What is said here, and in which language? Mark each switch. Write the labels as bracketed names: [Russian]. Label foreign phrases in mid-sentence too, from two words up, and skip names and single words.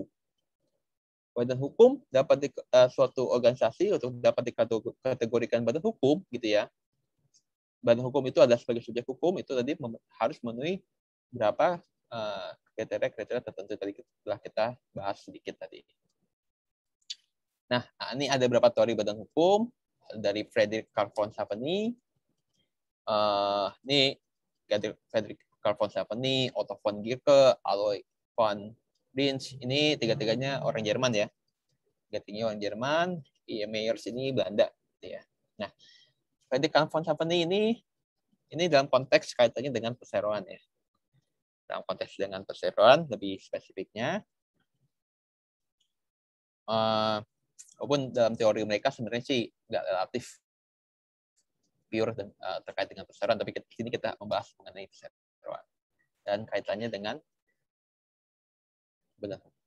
[Indonesian] Badan hukum dapat suatu organisasi untuk dapat dikategorikan badan hukum, gitu ya. Badan hukum itu adalah sebagai subjek hukum itu tadi harus memenuhi berapa kriteria-kriteria tertentu tadi telah kita bahas sedikit tadi. Nah, ini ada beberapa teori badan hukum dari Frederick Carl von Sapeni. Ini Frederick Carl von Sapeni, Otto von Guericke, Alois von Rins. Ini tiga-tiganya orang Jerman ya. Tiga-tiganya orang Jerman. E. Meyers ini Belanda, gitu ya. Nah, Frederick Carl von Sapeni ini dalam konteks kaitannya dengan perseroan ya. Dalam konteks dengan perseroan lebih spesifiknya. Walaupun dalam teori mereka sebenarnya sih nggak relatif pure dan terkait dengan perseroan, tapi di sini kita membahas mengenai perseroan dan kaitannya dengan badan hukum.